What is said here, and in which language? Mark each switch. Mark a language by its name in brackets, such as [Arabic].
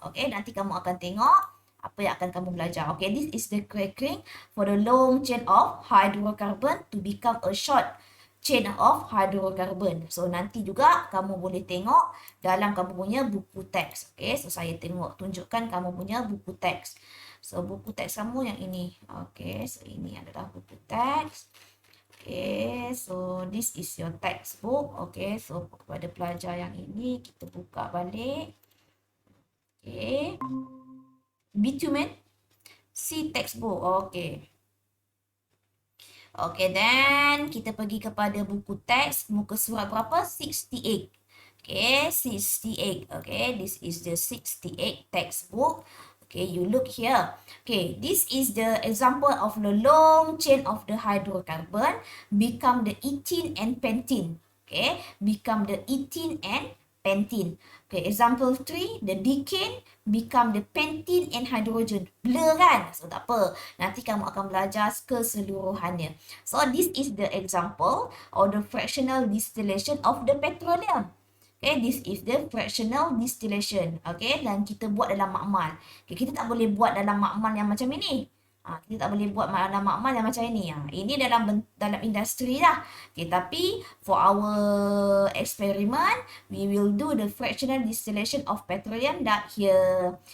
[Malay] Okay, nanti kamu akan tengok apa yang akan kamu belajar. [English] Okay, this is the cracking for the long chain of hydrocarbon to become a short chain of hydrocarbon. [Malay] So, nanti juga kamu boleh tengok dalam kamu punya buku teks. Okay, so saya tunjukkan kamu punya buku teks. So, buku teks kamu yang ini. Okay, so ini adalah buku teks. [English] Okay, so this is your textbook. [Malay] Okay, so kepada pelajar yang ini, kita buka balik. Okay. [English] Bitumen C textbook. Okay. [Malay] Okay, then kita pergi kepada buku teks, muka surat berapa? 68. Okay, 68. [English] Okay, this is the 68 textbook. Okay, you look here. Okay, this is the example of the long chain of the hydrocarbon become the ethene and pentene. Okay, become the ethene and pentene. Okay, example 3, the decane become the pentene and hydrogen. [Malay] Blur kan? So, tak apa. Nanti kamu akan belajar keseluruhannya. [English] So, this is the example of the fractional distillation of the petroleum. Okay, this is the fractional distillation. [Malay] Okay, dan kita buat dalam makmal. Okay, kita tak boleh buat dalam makmal yang macam ini. Kita tak boleh buat dalam makmal yang macam ini. Ini dalam industri lah. [English] Okay, tapi for our experiment, we will do the fractional distillation of petroleum that here.